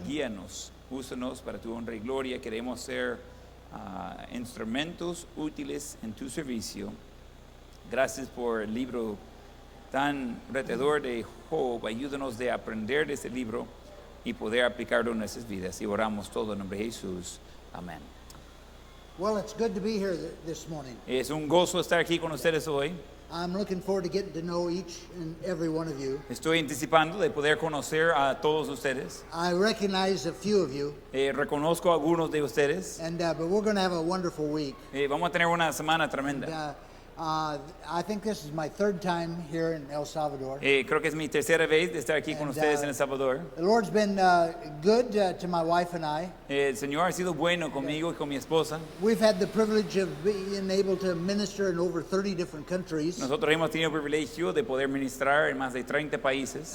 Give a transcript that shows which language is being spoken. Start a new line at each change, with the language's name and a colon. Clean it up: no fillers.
Spanish: Guíanos, úsanos para tu honra y gloria. Queremos ser instrumentos útiles en tu servicio. Gracias por el libro tan retador de Job. Ayúdanos de aprender de ese libro y poder aplicarlo en nuestras vidas. Y oramos todo en nombre de Jesús. Amén.
English: Well, it's good to be here this morning.
Spanish: Es un gozo estar aquí con ustedes hoy.
English: I'm looking forward to getting to know each and every one of you.
Spanish: Estoy anticipando de poder conocer a todos ustedes.
English: I recognize a few of you.
Spanish: Reconozco a algunos de ustedes.
English: But we're going to have a wonderful week.
Spanish: Vamos a tener una semana tremenda.
English: I think this is my third time here in El Salvador.
Spanish: Creo que es mi tercera vez de estar aquí con ustedes en El Salvador.
English: The Lord's been good to my wife and I.
Spanish: El Señor ha sido bueno conmigo y con mi esposa.
English: We've had the privilege of being able to minister in over 30 different countries.
Spanish: Nosotros hemos tenido el privilegio de poder ministrar en más de 30 países.